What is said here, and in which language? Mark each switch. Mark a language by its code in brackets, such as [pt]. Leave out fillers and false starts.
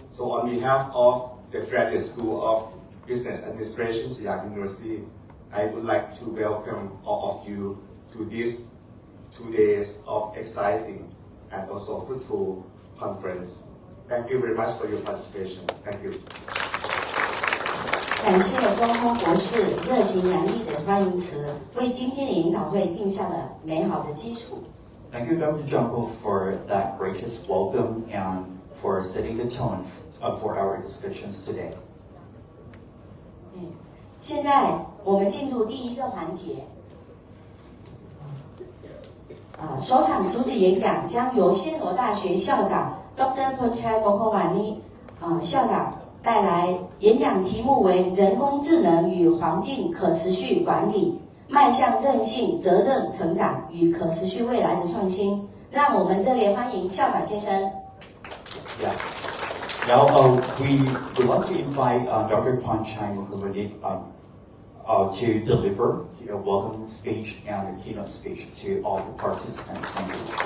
[en] So on behalf of the Graduate School of Business Administration, Siam University, I would like to welcome all of you to these 2 days of exciting and also fruitful conference. Thank you very much for your participation. Thank you. [zh] 感谢中空博士热情洋溢的欢迎词，为今天的研讨会定下了美好的基础。 [en] Thank you, Dr. Jumbo, for that gracious welcome and for setting the tone for our discussions today. [zh] 现在我们进入第一个环节。首场主旨演讲将由暹罗大学校长 Dr. Pornchai Mongkhonvanit 校长带来，演讲题目为人工智能与环境可持续管理，迈向韧性、责任、成长与可持续未来的创新。让我们热烈欢迎校长先生。 [en] Yeah. Now we would like to invite Dr. Pornchai Mongkhonvanit to deliver a welcome speech and a keynote speech to all the participants. Thank you.